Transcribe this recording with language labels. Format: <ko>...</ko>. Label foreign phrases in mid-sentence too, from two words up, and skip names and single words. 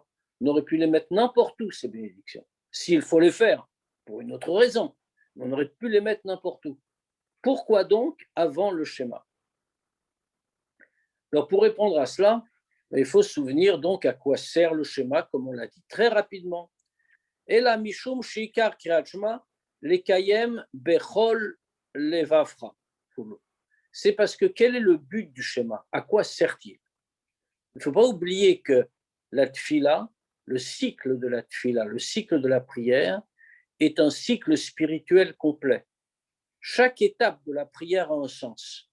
<fr>On aurait pu les mettre n'importe où, ces bénédictions, s'il faut les faire, pour une autre raison. On aurait pu les mettre n'importe où. Pourquoi donc avant le schéma? Alors, pour répondre à cela, Il faut se souvenir donc à quoi sert le schéma, comme on l'a dit très rapidement.</fr> <he>אלא משום שעיקר קריאת שמע לקיים בכל לבבך.</he> <fr>C'est parce que quel est le but du schéma? À quoi sert-il? Il ne faut pas oublier que la tfila, le cycle de la tfila, le cycle de la prière, est un cycle spirituel complet. Chaque étape de la prière a un sens.</fr>